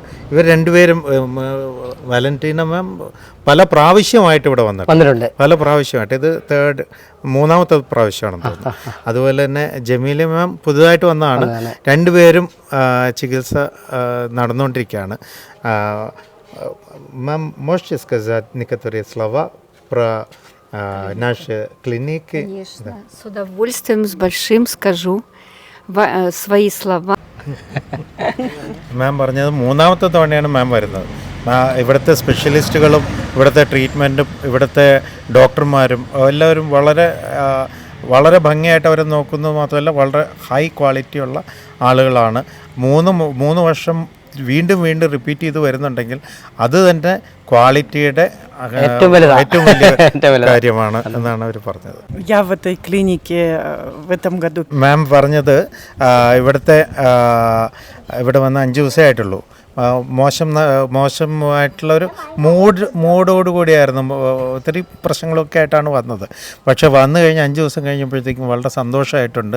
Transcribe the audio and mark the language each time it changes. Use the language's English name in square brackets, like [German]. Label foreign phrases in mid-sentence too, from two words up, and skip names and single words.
[Malayalam] ഇവർ രണ്ടുപേരും, വാലന്റീന മാം പല പ്രാവശ്യമായിട്ട് ഇവിടെ വന്നിട്ടുണ്ട്. പല പ്രാവശ്യമായിട്ട്, ഇത് മൂന്നാമത്തെ പ്രാവശ്യമാണെന്ന് തോന്നുന്നു. അതുപോലെ തന്നെ ജമീലിയ മാം പുതുതായിട്ട് വന്നതാണ്. രണ്ടുപേരും ചികിത്സ നടന്നുകൊണ്ടിരിക്കുകയാണ്. [Russian] Мам, можете сказать некоторые слова про наш клиник? Конечно, да. С удовольствием, с большим скажу свои слова. [Malayalam] മാം പറഞ്ഞത് മൂന്നാമത്തെ തവണയാണ് മാം വരുന്നത്. ഇവിടുത്തെ സ്പെഷ്യലിസ്റ്റുകളും ഇവിടുത്തെ ട്രീറ്റ്മെൻറ്റും ഇവിടുത്തെ ഡോക്ടർമാരും എല്ലാവരും വളരെ ഭംഗിയായിട്ട് അവരെ നോക്കുന്നത് മാത്രമല്ല വളരെ [English] high quality [Malayalam] ആളുകളാണ്. 3 വർഷം വീണ്ടും റിപ്പീറ്റ് ചെയ്ത് വരുന്നുണ്ടെങ്കിൽ അത് തന്നെ ക്വാളിറ്റിയുടെ ഏറ്റവും വലിയ കാര്യമാണ് എന്നാണ് അവർ പറഞ്ഞത്. [Russian] Я в этой клинике в этом году. [Malayalam] മാം പറഞ്ഞത് ഇവിടെ വന്ന് 5 ദിവസമേ ആയിട്ടുള്ളൂ. മോശമായിട്ടുള്ളൊരു മൂഡോട് കൂടിയായിരുന്നു. ഒത്തിരി പ്രശ്നങ്ങളൊക്കെ ആയിട്ടാണ് വന്നത്. പക്ഷെ വന്നു കഴിഞ്ഞ് 5 ദിവസം കഴിഞ്ഞപ്പോഴത്തേക്കും വളരെ സന്തോഷമായിട്ടുണ്ട്.